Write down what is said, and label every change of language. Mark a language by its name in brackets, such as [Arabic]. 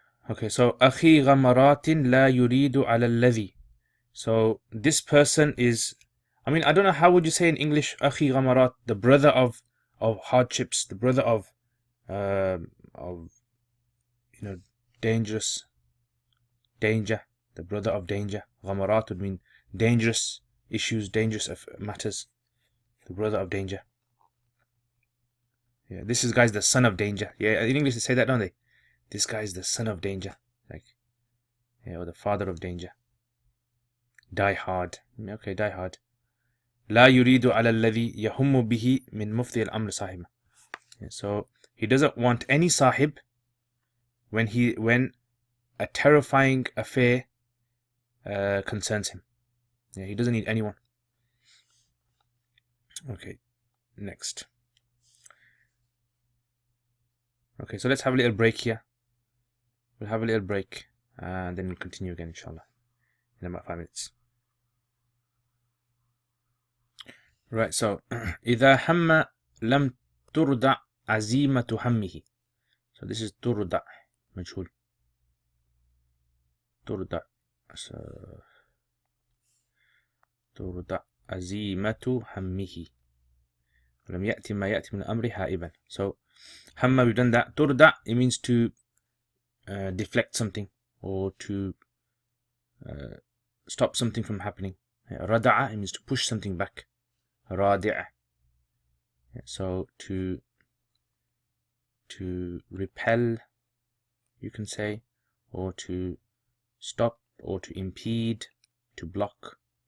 [English] Okay, so [Arabic] أخي غمرات لا يريد على الذي. [English] So this person is, I mean, I don't know, how would you say in English [Arabic] أخي غمرات, [English] the brother of hardships, the brother of you know, danger, the brother of danger. غمرات would mean dangerous issues, dangerous matters, the brother of danger. Yeah, this is guy's the son of danger. Yeah, in English they say that, don't they? This guy is the son of danger, like, yeah, or the father of danger. Die hard. Okay, die hard. [Arabic] لا يريد على الذي يهم به من مفضي الأمر صاحبه. [English] Yeah, so he doesn't want any sahib when a terrifying affair concerns him. Yeah, he doesn't need anyone. Okay, next. Okay, so let's have a little break here. We'll have a little break and then we'll continue again, inshallah, in about 5 minutes. Right, so [Arabic] إذا هم لم تردع عزيمة همه. [English] So this is [Arabic] تردع مجهول. تردع. [English] So [Arabic] تردع عزيمة همه. ولم يأتي ما يأتي من الأمر هائبا. [English] So هم, we've done that. تردع, it means to deflect something or to stop something from happening. ردع, it means to push something back. رادع, so to repel, you can say, or to stop, or to impede, to block.